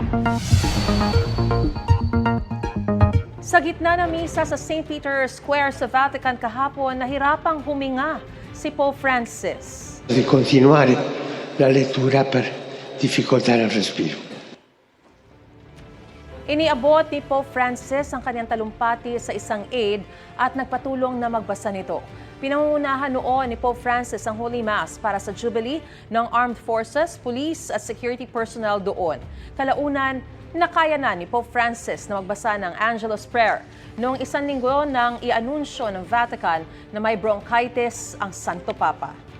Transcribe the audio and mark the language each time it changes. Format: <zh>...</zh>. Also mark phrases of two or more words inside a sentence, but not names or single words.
<tl>Sa gitna ng misa sa St. Peter's Square sa Vatican kahapon, nahirapang huminga si Pope Francis.</tl> <it>Di continuare la lettura per difficoltà nel respiro.</it> <tl>Iniabot ni Pope Francis ang kanyang talumpati sa isang aide at nagpatulong na magbasa nito. Pinangunahan noon ni Pope Francis ang</tl> <en>Holy Mass</en> <tl>para sa Jubilee ng Armed Forces, Police at Security personnel doon. Kalaunan, nakaya na ni Pope Francis na magbasa ng Angelus Prayer noong isang linggo nang i-anunsyo ng Vatican na may bronchitis ang Santo Papa.</tl>